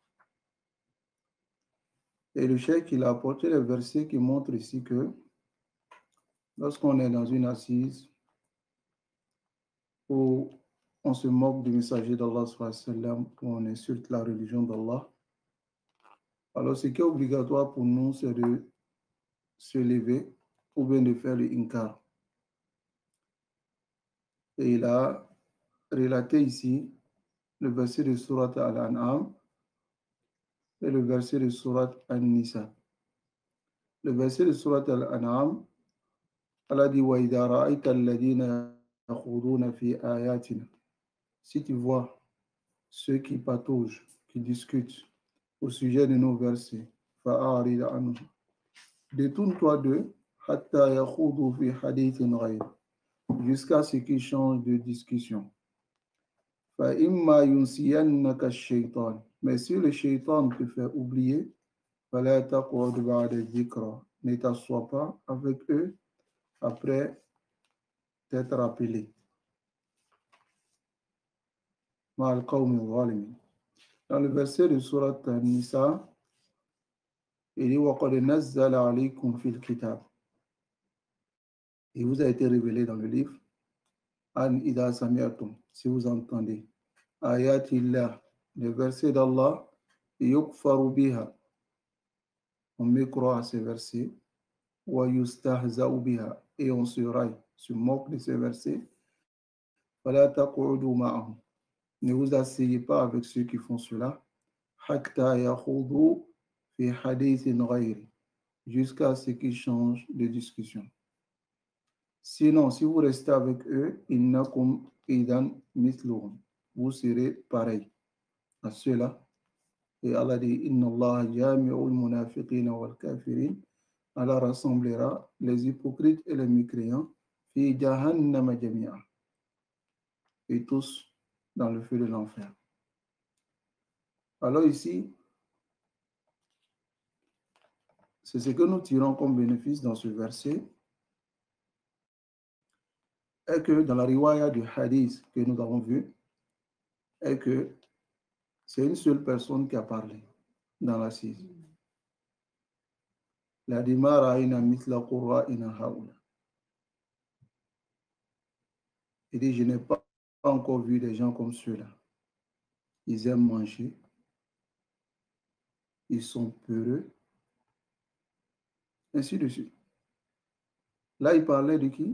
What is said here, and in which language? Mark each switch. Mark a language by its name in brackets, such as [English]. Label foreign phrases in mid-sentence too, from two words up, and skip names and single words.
[French] Et le cheikh, il a apporté les versets qui montrent ici que lorsqu'on est dans une assise où on se moque du messager d'Allah, [Arabic] صلى الله عليه وسلم, [French] où on insulte la religion d'Allah, alors ce qui est obligatoire pour nous, c'est de se lever ou bien de faire le inkar. Et il a relaté ici le verset de Surat Al-An'am et le verset de Surat An-Nisa. Le verset de Surat Al-An'am, Allah dit [Arabic] وإذا رأيت الذين يخوضون في آياتنا. [French] Si tu vois ceux qui pataugent, qui discutent au sujet de nos versets, [Arabic] فأعرض عنهم. [French] Détourne-toi d'eux, [Arabic] حتى يخوضوا في حديث غيره, [French] jusqu'à ce qu'ils changent de discussion. [Arabic] فَإِمَّا يُنْسِيَنَّكَ الشَّيْطَانِ. [French] Mais si le shaitan te fait oublier, [Arabic] فَلَا تَقْعُدْ بَعْدَ الذِّكْرَى. [French] Ne t'assois pas avec eux après t'être rappelé. [Arabic] مَعَ الْقَوْمِ الظَّالِمِينَ. [French] Dans le verset de Surat An-Nisa, il dit [Arabic] وَقَدْ نَزَّلَ عَلَيْكُمْ فِي الْكِتَابِ. [French] Il vous a été révélé dans le livre [Arabic] أن إذا سمعتم, [French] si vous entendez ayatillah, les versets d'Allah, [Arabic] يكفر بها, [French] on mécroit à ces versets, [Arabic] ويستهزأ بها, [French] et on se raille, se moque de ces versets, [Arabic] فلا تقعدوا معهم, [French] ne vous asseyez pas avec ceux qui font cela, [Arabic] حتى يخوضوا في حديث غيره, [French] jusqu'à ce qu'ils changent de discussion. Sinon, si vous restez avec eux, [Arabic] إنكم إذا مثلهم, [French] vous serez pareil à ceux-là. Et Allah dit [Arabic] إن الله جامع المنافقين والكافرين. [French] Allah rassemblera les hypocrites et les mécréants [Arabic] في جهنم جميعا, [French] et tous dans le feu de l'enfer. Alors ici, c'est ce que nous tirons comme bénéfice dans ce verset, est que dans la riwaya du hadith que nous avons vu, est que c'est une seule personne qui a parlé dans l'assise. La dimara ina mitla qurra ina haoula. Il dit, je n'ai pas encore vu des gens comme ceux-là. Ils aiment manger, ils sont peureux, ainsi de suite. Là, il parlait de qui?